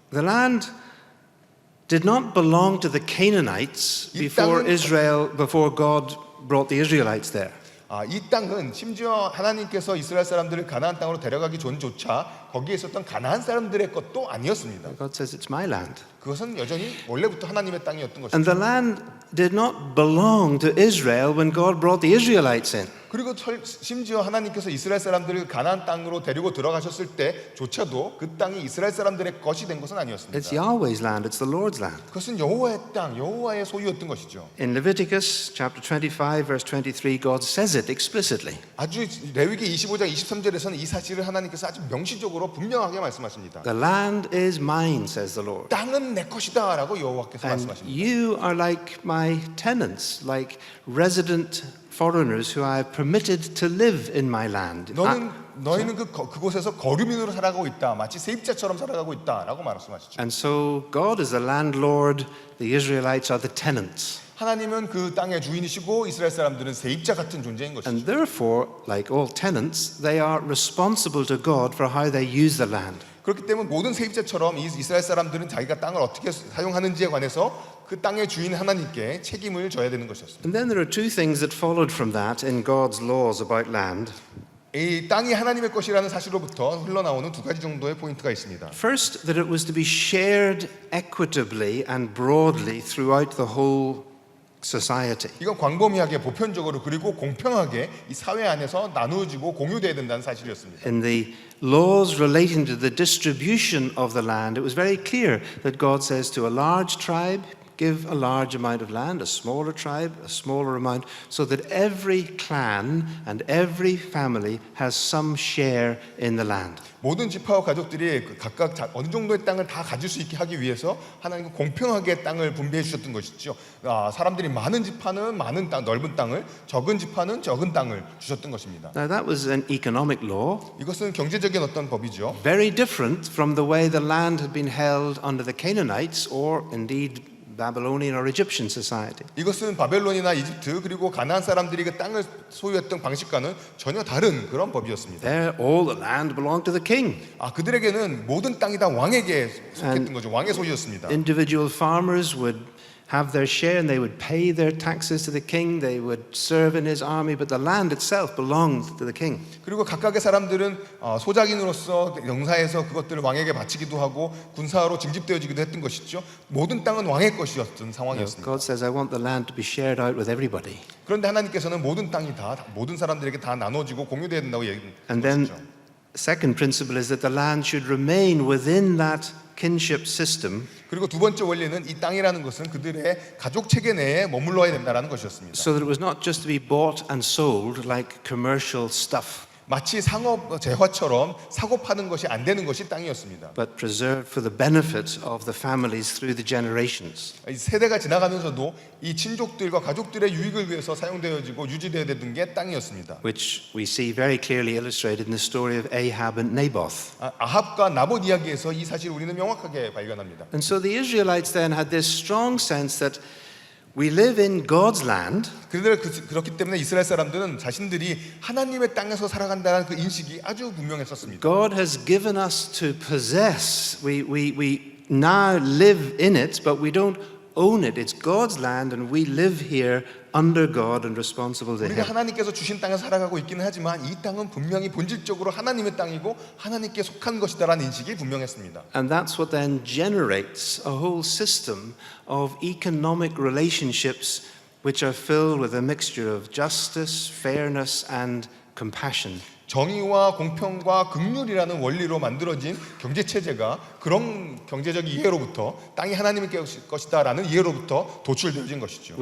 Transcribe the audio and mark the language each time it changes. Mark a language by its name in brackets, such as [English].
[English] The land did not belong to the Canaanites before God brought the Israelites there. [Korean] 이 땅은 심지어 하나님께서 이스라엘 사람들을 가나안 땅으로 데려가기 전조차 거기에 있었던 가나안 사람들의 것도 아니었습니다. [English] God says it's my land. [Korean] 그것은 여전히 원래부터 하나님의 땅이었던 [English] And [Korean] 것이죠. [English] the land did not belong to Israel when God brought the Israelites in. [Korean] 그리고 심지어 하나님께서 이스라엘 사람들을 가나안 땅으로 데리고 들어가셨을 때조차도 그 땅이 이스라엘 사람들의 것이 된 것은 [English] It's [Korean] 아니었습니다. [English] Yahweh's land, it's the Lord's land. [Korean] 그것은 여호와의 땅, 여호와의 소유였던 것이죠. [English] In Leviticus chapter 25, verse 23, God says it explicitly. [Korean] 아주 레위기 25장 23절에서는 이 사실을 하나님께서 아주 명시적으로 분명하게 말씀하십니다. [English] The land is mine, says the Lord. [Korean] 땅은 내 것이다라고 여호와께서 [English] And [Korean] 말씀하십니다. [English] you are like my tenants, like resident foreigners who I have permitted to live in my land. [Korean] 너희는 그곳에서 거류민으로 살아가고 있다. 마치 세입자처럼 살아가고 있다라고 말씀하시죠. [English] And so God is the landlord, the Israelites are the tenants. [Korean] 하나님은 그 땅의 주인이시고 이스라엘 사람들은 세입자 같은 존재인 것이죠. [English] And therefore, like all tenants, they are responsible to God for how they use the land. [Korean] 그렇기 때문에 모든 세입자처럼 이스라엘 사람들은 자기가 땅을 어떻게 사용하는지에 관해서 그 땅의 주인 하나님께 책임을 져야 되는 것이었습니다. [English] And then there are two things that followed from that in God's laws about land. [Korean] 이 땅이 하나님의 것이라는 사실로부터 흘러나오는 두 가지 정도의 포인트가 있습니다. [English] First, that it was to be shared equitably and broadly throughout the whole society. [Korean] 이건 광범위하게 보편적으로 그리고 공평하게 이 사회 안에서 나누어지고 공유돼야 된다는 사실이었습니다. [English] In the laws relating to the distribution of the land, it was very clear that God says to a large tribe, give a large amount of land, a smaller tribe, a smaller amount, so that every clan and every family has some share in the land. [Korean] 모든 지파와 가족들이 각각 어느 정도의 땅을 다 가질 수 있게 하기 위해서 하나님은 공평하게 땅을 분배해 주셨던 것이죠. 사람들이 많은 지파는 많은 땅, 넓은 땅을, 적은 지파는 적은 땅을 주셨던 것입니다. [English] Now that was an economic law, [Korean] 이것은 경제적인 어떤 법이죠. [English] very different from the way the land had been held under the Canaanites or indeed Babylonian or Egyptian society. [Korean] 이것은 바벨론이나 이집트 그리고 가나안 사람들이 그 땅을 소유했던 방식과는 전혀 다른 그런 법이었습니다. [English] There, all the land belonged to the king. [Korean] 그들에게는 모든 땅이 다 왕에게 속했던 거죠. 왕의 소유였습니다. [English] Individual farmers would have their share and they would pay their taxes to the king. They would serve in his army, but the land itself belonged to the king. [Korean] 그리고 각각의 사람들은 소작인으로서 영사에서 그것들을 왕에게 바치기도 하고 군사로 징집되어지기도 했던 것이죠. 모든 땅은 왕의 것이었던 상황이었습니다. [English] God says, I want the land to be shared out with everybody. [Korean] 그런데 하나님께서는 모든 땅이 다 모든 사람들에게 다 나눠지고 공유되어야 된다고 얘기한 [English] And then, [Korean] 것이죠. [English] second principle is that the land should remain within that kinship system, [Korean] 그리고 두 번째 원리는 이 땅이라는 것은 그들의 가족 체계 내에 머물러야 된다는 것이었습니다. [English] so that it was not just to be bought and sold like commercial stuff, [Korean] 마치 상업 재화처럼 사고 파는 것이 안 되는 것이 땅이었습니다. [English] but preserved for the benefit of the families through the generations. [Korean] 이 세대가 지나가면서도 이 친족들과 가족들의 유익을 위해서 사용되어지고 유지되어야 되는 게 땅이었습니다. [English] Which we see very clearly illustrated in the story of Ahab and Naboth. [Korean] 아합과 나봇 이야기에서 이 사실을 우리는 명확하게 발견합니다. [English] And so the Israelites then had this strong sense that we live in God's land, [Korean] 그렇기 때문에 이스라엘 사람들은 자신들이 하나님의 땅에서 살아간다는 그 인식이 아주 분명했었습니다. [English] God has given us to possess. We now live in it, but we don't own it. It's God's land and we live here under God and responsible to [Korean] 우리가 [English] Him. [Korean] 하나님께서 주신 땅에 살아가고 있기는 하지만 이 땅은 분명히 본질적으로 하나님의 땅이고 하나님께 속한 것이다라는 인식이 분명했습니다. [English] And that's what then generates a whole system of economic relationships which are filled with a mixture of justice, fairness, and compassion. [Korean] 정의와 공평과 긍휼이라는 원리로 만들어진 경제 체제가 그런 경제적 이해로부터 땅이 하나님의 것이다라는 이해로부터 도출되어진 것이죠.